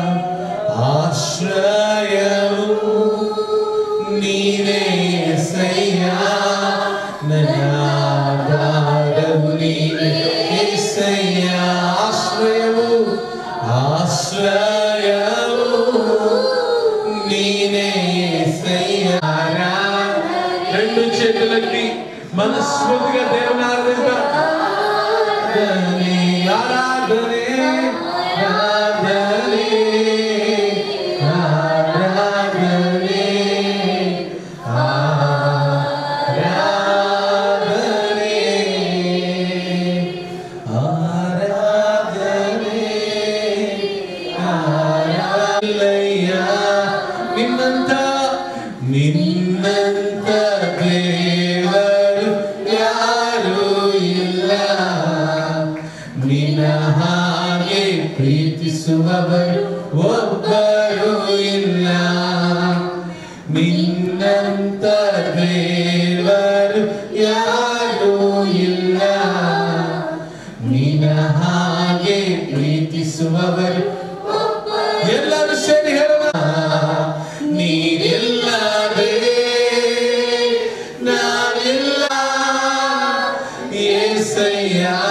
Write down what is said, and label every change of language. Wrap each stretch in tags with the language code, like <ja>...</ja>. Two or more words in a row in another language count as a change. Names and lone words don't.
<kn>ಆಶ್ರಯವು ನೀನೇ యేసయ్య ನನ್ನ ಆಧಾರವು ನೀನೇ యేసయ్య ಆಶ್ರಯವು ನೀನೇ</kn> <te>యేసయ్య రెండు చేతులెత్తి మనస్ఫూర్తిగా దేవుని ఆరాధిద్దాం ఆరాధనే ఆరాధనే ఆరాధనే ఆరాధనే ఆరాధనే ఆరాధనయ్య నిన్నంత</te> <kn>ದೇವರು ಯಾರೂ ಇಲ್ಲ ನಿನ್ನ ಹಾಗೆ ಪ್ರೀತಿಸುವವರು ಒಬ್ಬರು ಇಲ್ಲ ನಿನ್ನಂತ ದೇವರು ಯಾರೂ ಇಲ್ಲ ನಿನ್ನ ಹಾಗೆ ಪ್ರೀತಿಸುವವರು ಎಲ್ಲರೂ ಸೇರಿ ಹೇಳೋಣ ನೀನಿಲ್ಲದೆ ನಾನಿಲ್ಲ యేసయ్య</kn>